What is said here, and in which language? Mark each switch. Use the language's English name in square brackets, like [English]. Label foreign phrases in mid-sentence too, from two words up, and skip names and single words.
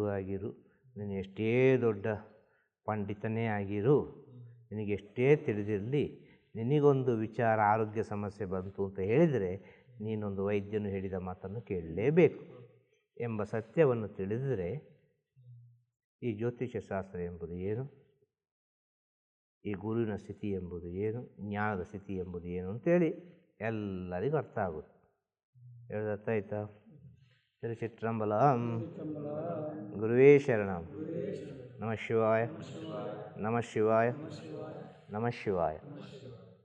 [Kannada] ಆಗಿರು, ನೀನು ಎಷ್ಟೇ ದೊಡ್ಡ ಪಂಡಿತನೇ ಆಗಿರು, ನಿನಗೆಷ್ಟೇ ತಿಳಿದಿರಲಿ, ನಿನಗೊಂದು ವಿಚಾರ ಆರೋಗ್ಯ ಸಮಸ್ಯೆ ಬಂತು ಅಂತ ಹೇಳಿದರೆ ನೀನೊಂದು ವೈದ್ಯನು ಹೇಳಿದ ಮಾತನ್ನು ಕೇಳಲೇಬೇಕು ಎಂಬ ಸತ್ಯವನ್ನು ತಿಳಿದರೆ ಈ ಜ್ಯೋತಿಷ್ಯ ಶಾಸ್ತ್ರ ಎಂಬುದು ಏನು, ಈ ಗುರುವಿನ ಸ್ಥಿತಿ ಎಂಬುದು ಏನು, ಜ್ಞಾನದ ಸ್ಥಿತಿ ಎಂಬುದು ಏನು ಅಂತೇಳಿ ಎಲ್ಲರಿಗೂ ಅರ್ಥ ಆಗುತ್ತೆ. ಹೇಳೋದತ್ತಾಯ್ತಾ? ತಿರುಚಿಟ್ರಂಬಲಂ. [Sanskrit] ಗುರುವೇ ಶರಣಂ. ನಮಃ ಶಿವಾಯ, ನಮಃ ಶಿವಾಯ, ನಮಃ ಶಿವಾಯ.